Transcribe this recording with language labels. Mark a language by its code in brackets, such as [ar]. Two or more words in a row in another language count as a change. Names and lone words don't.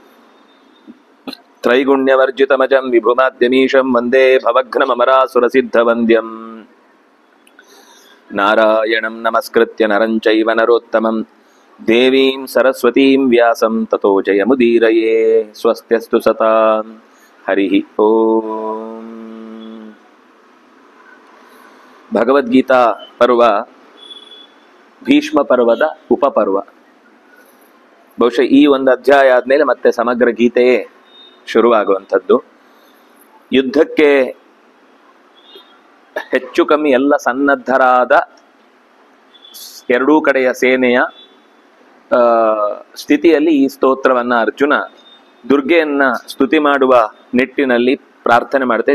[sa] त्रैगुण्यवर्जितमजं विभुमाद्यमीशं वन्दे भवघ्नममरासुरसिद्धवन्द्यम् नारायणं नमस्कृत्य नरं चैव नरोत्तमं देवीं सरस्वतीं व्यासं ततो जयमुदीरये स्वस्त्यस्तु सतां हरिः ओम। [kn] ಭಗವದ್ಗೀತಾ ಪರ್ವ ಭೀಷ್ಮ ಪರ್ವದ ಉಪಪರ್ವ. ಬಹುಶಃ ಈ ಒಂದು ಅಧ್ಯಾಯ ಆದಮೇಲೆ ಮತ್ತೆ ಸಮಗ್ರ ಗೀತೆಯೇ ಶುರುವಾಗುವಂಥದ್ದು. ಯುದ್ಧಕ್ಕೆ ಹೆಚ್ಚು ಕಮ್ಮಿ ಎಲ್ಲ ಸನ್ನದ್ಧರಾದ ಎರಡೂ ಕಡೆಯ ಸೇನೆಯ ಸ್ಥಿತಿಯಲ್ಲಿ ಈ ಸ್ತೋತ್ರವನ್ನ ಅರ್ಜುನ ದುರ್ಗೆಯನ್ನ ಸ್ತುತಿ ಮಾಡುವ ನಿಟ್ಟಿನಲ್ಲಿ ಪ್ರಾರ್ಥನೆ ಮಾಡುತ್ತೆ.